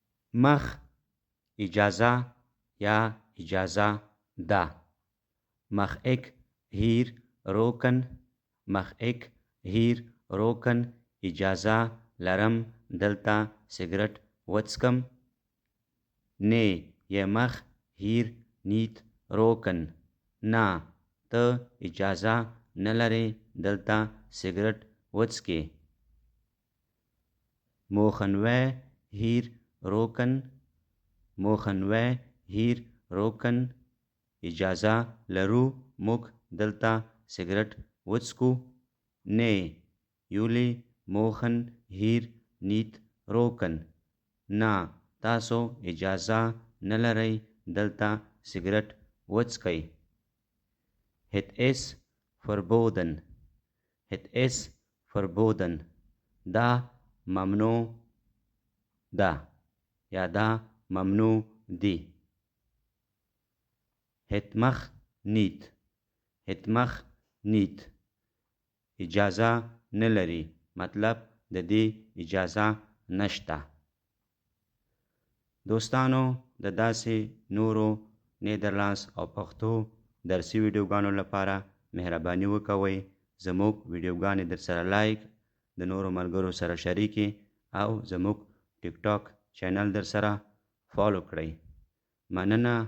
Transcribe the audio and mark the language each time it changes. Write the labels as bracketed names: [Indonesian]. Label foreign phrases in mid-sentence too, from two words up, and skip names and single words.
[Pashto] مخ اجازه یا اجازه ده. [Dutch] mag ik hier roken? mag ik hier roken? [Pashto] اجازه لرم دلته سګرټ وڅکم. [Dutch] Nee, je mag hier niet roken. [Pashto] نه ته اجازه نه لرې دلته سګرټ وڅکې. [Dutch] Mogen wij hier roken? mogen wij hier roken? [Pashto] اجازه لرو موږ دلته سګرټ وڅکو. [Dutch] Nee, jullie mogen hier niet roken. [Pashto] نه تاسو اجازه نه لرئ دلته سګرټ وڅکئ. [Dutch] Het is verboden. Het is verboden. [Pashto] دا ممنوع ده یا دا ممنوع دی. [Dutch] Het mag niet. Het mag niet. [Pashto] اجازه نه لري مطلب د دې اجازه نشته. دوستانو د داسې نورو نیدرلانds او پښتو درسي ویډیوګانو لپاره مهرباني وکوئ زموږ ویډیوګانې در سره لایک د نورو ملګرو سره شریکې او زموږ ټیک ټاک چینل در سره فالو کړئ.